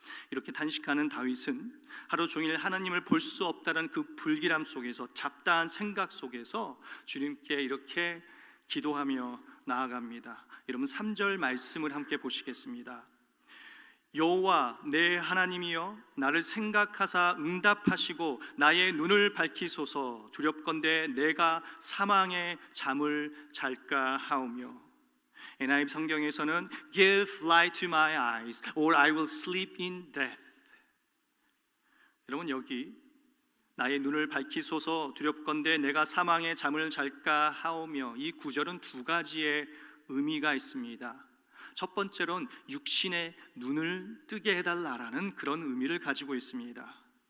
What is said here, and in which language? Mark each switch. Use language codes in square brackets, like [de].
[ko] 이렇게 탄식하는 다윗은 하루 종일 하나님을 볼 수 없다는 그 불길함 속에서, 잡다한 생각 속에서 주님께 이렇게 기도하며 나아갑니다. 여러분, 3절 말씀을 함께 보시겠습니다. 여호와 내 하나님이여, 나를 생각하사 응답하시고 나의 눈을 밝히소서. 두렵건대 내가 사망의 잠을 잘까 하오며. NIV 성경에서는 [en] Give light to my eyes, or I will sleep in death. [ko] 여러분, 여기 나의 눈을 밝히소서, 두렵건대 내가 사망의 잠을 잘까 하오며, 이 구절은 두 가지의 의미가 있습니다. 첫 번째로는 육신의 눈을 뜨게 해달라라는 그런 의미를 가지고 있습니다.